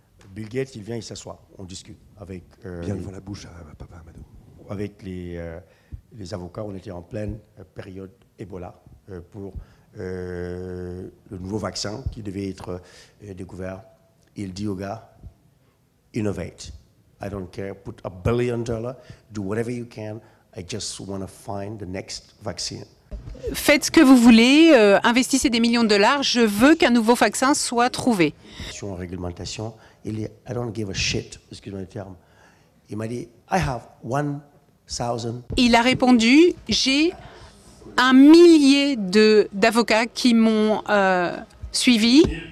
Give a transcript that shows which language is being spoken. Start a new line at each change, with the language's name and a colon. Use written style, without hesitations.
French: Bill Gates, il vient, il s'assoit, on discute avec... Bien devant la bouche à Papa Amadou. Avec les avocats, on était en pleine période Ebola pour... le nouveau vaccin qui devait être découvert. Il dit aux gars, innovate.
English: I don't care, put $1 billion, do whatever you can. I just want to find the next vaccine.
French: faites ce que vous voulez, investissez des millions de dollars, je veux qu'un nouveau vaccin soit trouvé. Sur la réglementation, il dit
English: I don't give a shit,
French: excusez-moi le terme. Il m'a dit
English: I have 1000.
French: Il a répondu j'ai 1 millier d'avocats qui m'ont suivi.